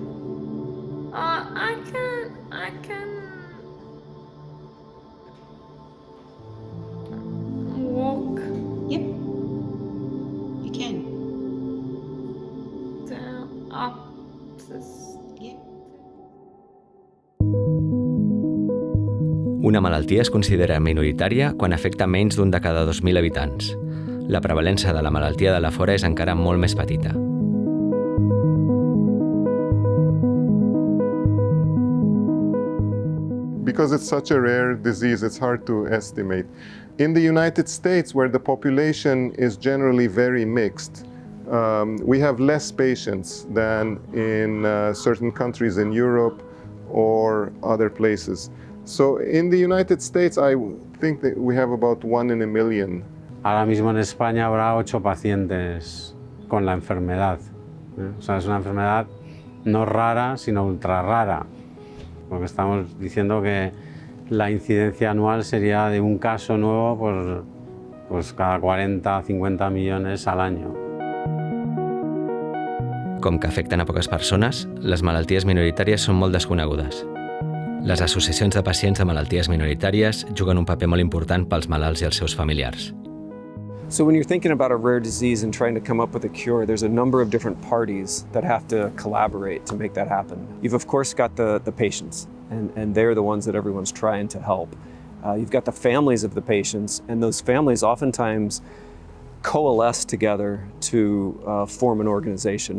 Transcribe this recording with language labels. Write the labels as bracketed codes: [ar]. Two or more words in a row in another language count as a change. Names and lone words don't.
[en] I can walk Yep. You can. down, up this. Yep. [ca] Una malaltia es considera minoritària quan afecta menys d'un de cada 2.000 habitants. La prevalença de la malaltia de Lafora és encara molt més petita. [en] Because it's such a rare disease, it's hard to estimate. In the United States, where the population is generally very mixed, we have less patients than in certain countries in Europe or other places. So in the United States, I think that we have about 1 in a million. [es] Ahora mismo en España habrá 8 pacientes con la enfermedad. O sea, es una enfermedad no rara, sino ultra rara. Porque estamos diciendo que la incidencia anual sería de un caso nuevo por pues cada 40 50 millones al año. [ca] Com que afecten a poques persones, les malalties minoritàries són molt desconegudes. Les associacions de pacients de malalties minoritàries juguen un paper molt important pels malalts i els seus familiars. [en] So when you're thinking about a rare disease and trying to come up with a cure, there's a number of different parties that have to collaborate to make that happen. You've of course got the patients, and they're the ones that everyone's trying to help. You've got the families of the patients, and those families oftentimes coalesce together to form an organization.